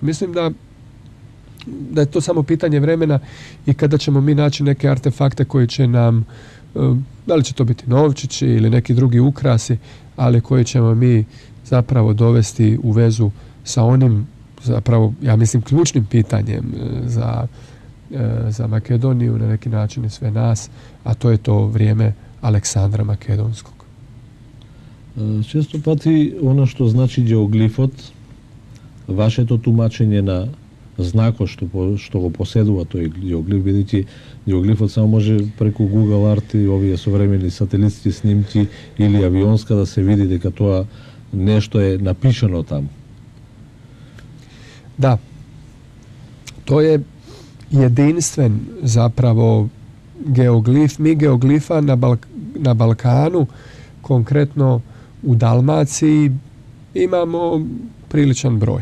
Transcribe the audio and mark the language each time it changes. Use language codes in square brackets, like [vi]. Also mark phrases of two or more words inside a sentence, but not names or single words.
[hr] Mislim da je to samo pitanje vremena i kada ćemo mi naći neke artefakte koji će nam, da li će to biti novčići ili neki drugi ukrasi, ali koji ćemo mi zapravo dovesti u vezu sa onim, zapravo, ja mislim, ključnim pitanjem za Makedoniju, na neki način i sve nas, a to je to vrijeme Aleksandra Makedonskog. [mk] Често пати она што значи геоглифот, вашето тумачење на знакот што го поседува тој геоглиф, бидејќи геоглифот само може преку Google Art и овие современи сателитски снимки или авионска да се види дека тоа нешто е напишано таму. [hr] Da, to je jedinstven zapravo geoglif. Mi geoglifa na Balkanu, konkretno u Dalmaciji, imamo priličan broj.